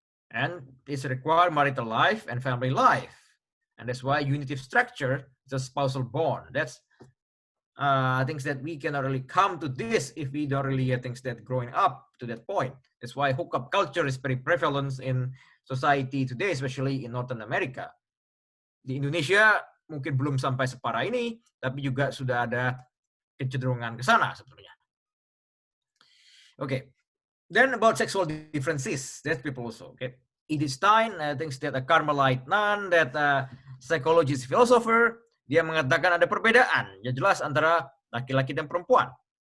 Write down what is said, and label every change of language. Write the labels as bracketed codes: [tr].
[en] And it's require marital life and family life. And that's why unitive structure is a spousal bond. That's things that we cannot really come to this if we don't really things that growing up to that point. That's why hookup culture is very prevalent in society today, especially in Northern America. [id] Di Indonesia mungkin belum sampai separah ini, tapi juga sudah ada kecenderungan ke sana sebetulnya. [en] Okay, then about sexual differences, that's people also. Okay, Edith Stein thinks that a Carmelite nun, that psychologist philosopher, [id] dia mengatakan ada perbedaan yang jelas antara laki-laki dan perempuan.